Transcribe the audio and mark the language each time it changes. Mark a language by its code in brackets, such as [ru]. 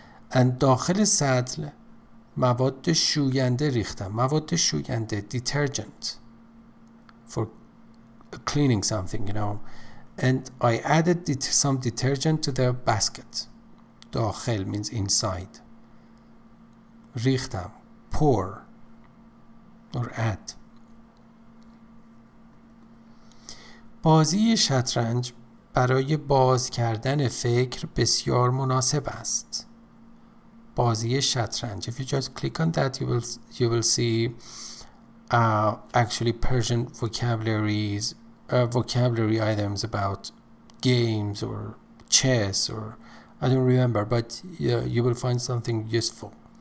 [en] and [fa] داخل سطل مواد شوینده ریختم. مواد شوینده [en] detergent for cleaning something, you know. And I added some detergent to the basket. داخل means inside. ریختم. pour or add. [fa] بازی شطرنج برای باز کردن فکر بسیار مناسب است. بازی شطرنج. [en] If you just click on that, you will see actually Persian vocabulary items about games or chess, or I don't remember, but you will find something useful.